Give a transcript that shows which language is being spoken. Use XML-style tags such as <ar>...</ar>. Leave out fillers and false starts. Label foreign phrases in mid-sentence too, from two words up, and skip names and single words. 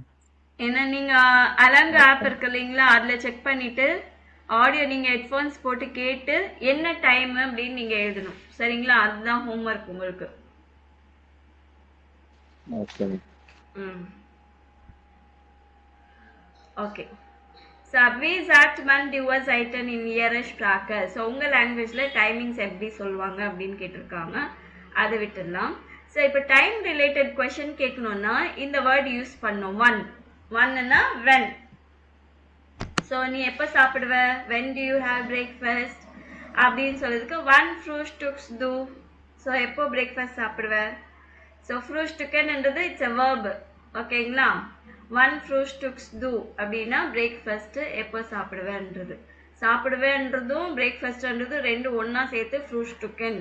<ta>ஏன்னா நீங்க அலங்க ஆப் இருக்கு இல்லைங்களா, அதுல செக் பண்ணிட்டு ஆடியோ நீங்க ஹெட்ஃபோன்ஸ் போட்டு கேட்டு என்ன டைம் அப்படின்னு நீங்க எழுதணும். சரிங்களா? அதுதான் ஹோம்ஒர்க் உங்களுக்கு. ஓகே.</ta> <de>ஸோ wie sagt man die Uhrzeiten in ihrer Sprache?</de> <ta>ஸோ உங்கள்</ta> <en>language timings</en> <ta>எப்படி சொல்லுவாங்க அப்படின்னு கேட்டிருக்காங்க. அதை விட்டுடலாம். ஸோ இப்போ</ta> <en>time related question</en> <ta>கேட்கணும்னா இந்த</ta> <en>word use</en> <ta>பண்ணோம். ஒன்னுன்னா வென். ஸோ நீ எப்போ சாப்பிடுவ?</ta> <en>when do you have breakfast</en> <ta>அப்படின்னு சொல்றதுக்கு</ta> <de>wann frühstückst du.</de> <ta>ஸோ எப்போ பிரேக்ஃபாஸ்ட் சாப்பிடுவ? ஸோ ஃப்ரூஸ்டுக்கன்ன்றது</ta> <en>it's a verb.</en> <ta>ஓகேங்களா?</ta> <de>wann frühstückst du</de> <ta>அப்படின்னா பிரேக்ஃபாஸ்ட் எப்போ சாப்பிடுவேன்றது. சாப்பிடுவேன்றதும் பிரேக்ஃபாஸ்ட்ன்றதும் ரெண்டு ஒன்னா சேர்த்து ஃப்ரூஸ்டுக்கன்.</ta>